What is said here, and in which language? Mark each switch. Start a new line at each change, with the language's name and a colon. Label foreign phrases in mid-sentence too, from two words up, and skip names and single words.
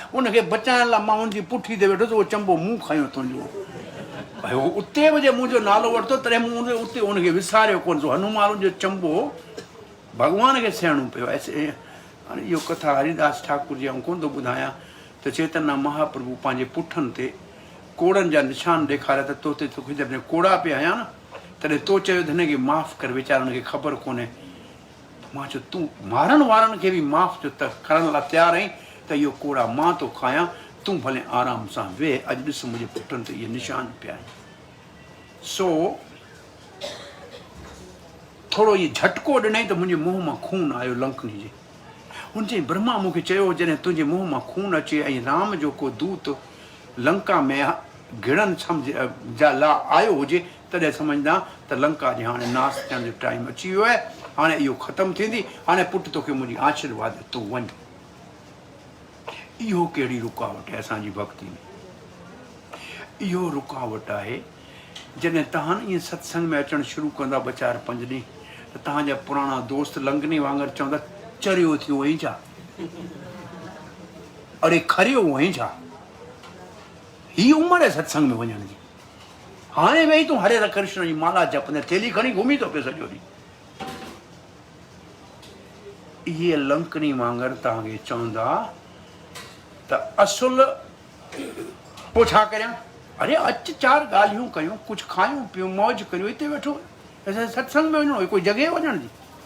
Sindhi: उनखे बचाइण लाइ मां हुनजी पुठी ते वेठो, उहो चंबो मूं खयो तुंहिंजो। भई उते बि जे मुंहिंजो नालो वरितो, तॾहिं मूं उते उनखे विसारियो कोन। सो हनुमान जो चंबो भॻवान खे सहणो पियो। ऐसे हाणे इहो कथा हरिदास ठाकुर जी ऐं कोन थो ॿुधायां त चैतन्य महाप्रभु पंहिंजे पुठनि ते कोड़नि जा निशान ॾेखारिया त तो ते तोखे जॾहिं कोड़ा पिया हया न, तॾहिं तो चयो त हिनखे माफ़ु कर, वीचारनि खे ख़बर कोन्हे। मां चयो तूं मारण वारनि खे बि माफ़ु जो त करण लाइ तयारु आहीं, त इहो कोड़ा मां थो खायां, तूं भले आराम सां वेह, अॼु ॾिस मुंहिंजे पुठनि ते इहे निशान पिया आहिनि। सो थोरो इहो झटको ॾिनई त मुंहिंजे मुंहं मां खून आयो लंकनी जे। हुन चई ब्रह्मा मूंखे चयो जॾहिं तुंहिंजे मुंहं मां खून अचे ऐं राम जो को दूत लंका में घिड़नि सम्झ जा ला आयो हुजे, तॾहिं सम्झंदा त लंका जे हाणे नास थियण जो टाइम अची वियो आहे, हाणे इहो ख़तमु थींदी, हाणे पुटु तोखे मुंहिंजी आशीर्वाद तूं वञ। इहो कहिड़ी रुकावट आहे असांजी भक्ति में? इहो रुकावट आहे जॾहिं तव्हां ईअं सत्संग में अचणु शुरू कंदा 2-4-5 ॾींहं, त तव्हांजा पुराणा दोस्त लंगनी वांगुरु चवंदा चरियो थियो हुअईं छा, अरे खरियो हुअईं छा, ही उमिरि आहे सत्संग में वञण जी। हाणे वेही तूं हरे कृष्ण जी माला जपंदे थेली खणी घुमी थो पियो सॼो ॾींहुं। इहे लंकनी वांगुरु तव्हांखे चवंदा त असुल पोइ छा करियां, अरे अच 4 ॻाल्हियूं कयूं, कुझु खायूं पियूं, मौज करियूं, हिते वेठो असां सत्संग में वञो, कोई जॻह वञण जी।